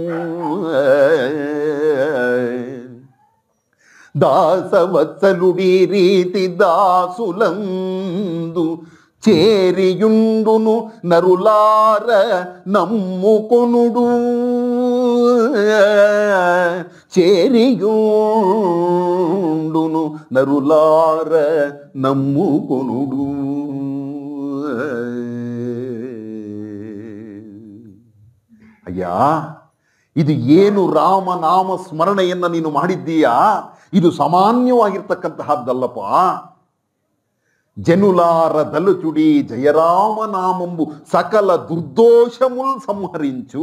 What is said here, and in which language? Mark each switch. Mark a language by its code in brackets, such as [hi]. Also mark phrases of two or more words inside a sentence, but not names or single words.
[te] దాసవత్సలుడి రీతి దాసులందు చేరియుండును నరులార నమ్ముకొనుడు, చేరియుండును నరులార నమ్ముకొనుడు. [kn] ಅಯ್ಯ, ಇದು ಏನು ರಾಮನಾಮ ಸ್ಮರಣೆಯನ್ನ ನೀನು ಮಾಡಿದ್ದೀಯಾ, ಇದು ಸಾಮಾನ್ಯವಾಗಿರ್ತಕ್ಕಂತಹದ್ದಲ್ಲಪ್ಪ. [te] జనులార దలచుడి జయరామనామంబు సకల దుర్దోషముల్ సంహరించు.